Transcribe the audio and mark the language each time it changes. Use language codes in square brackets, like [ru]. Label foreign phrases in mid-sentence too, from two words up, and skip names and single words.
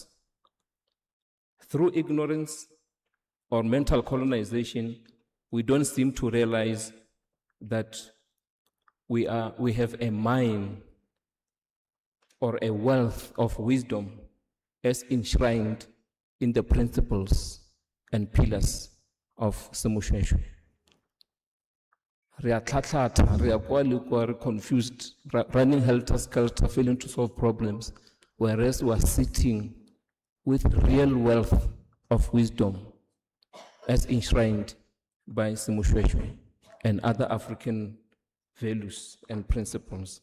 [en] Through ignorance or mental colonization, we don't seem to realize that we have a mine or a wealth of wisdom as enshrined in the principles and pillars of SeMOSHOESHOE. [tn] re a tlhatlhatha, re a kwa le kwa, re [en] confused, running helter-skelter, failing to solve problems, whereas we are sitting with real wealth of wisdom as enshrined by SeMOSHOESHOE and other African values and principles.